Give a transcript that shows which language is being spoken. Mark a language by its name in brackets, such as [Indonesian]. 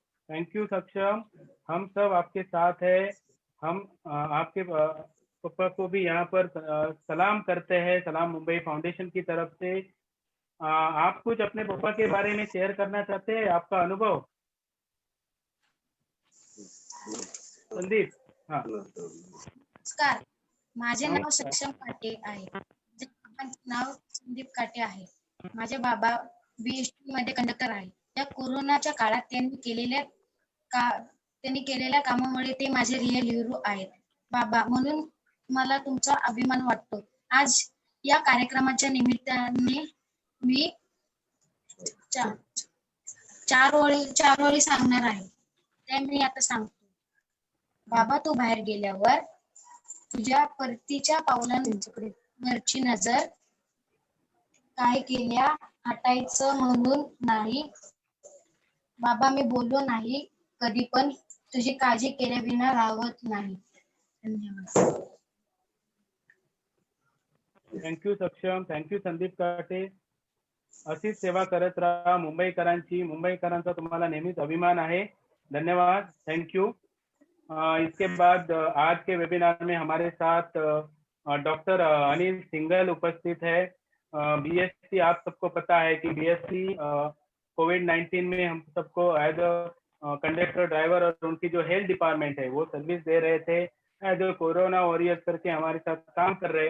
[Hindi] Thank you सक्षम, हम सब आपके साथ है। हम आपके पापा को भी यहाँ पर सलाम करते हैं, सलाम मुंबई फाउंडेशन की तरफ से। आप कुछ अपने पापा के बारे में शेयर करना चाहते हैं, आपका अनुभव? संदीप, हाँ। [Marathi] नमस्कार, माझे नाव सक्षम काटे आहे. नाव संदीप काटे आहे. माझे बाबा बीएसटी मध्ये कंडक्टर आहे. या कोरोनाच्या काळात त्यांनी केलेल्या कामामुळे ते माझे रिअल हिरो आहेत. बाबा म्हणून मला तुमचा अभिमान वाटतो. आज या कार्यक्रमाच्या निमित्ताने मी चार ओळी सांगणार आहे. त्या मी आता सांगतो. बाबा, तू बाहेर गेल्यावर तुझ्या परतीच्या पावलांवरची नजर काय केल्या हटायचं म्हणून नाही. बाबा, मी बोललो नाही कधी, पण तुझी काळजी केल्या विना राहत नाही. धन्यवाद. थँक्यू सक्षम, थँक्यू संदीप काटे. अशीच सेवा करत राहा मुंबईकरांचा तुम्हाला नेहमीच अभिमान आहे. [Hindi] धन्यवाद, थैंक यू। इसके बाद आज के वेबिनार में हमारे साथ डॉक्टर अनिल सिंगल उपस्थित है। बीएससी, आप सबको पता है कि बीएससी कोविड-19 में हम सबको एज अ कंडक्टर ड्राइवर और उनकी जो हेल्थ डिपार्टमेंट है वो सर्विस दे रहे थे, एज अ कोरोना वॉरियर्स करके हमारे साथ काम कर रहे।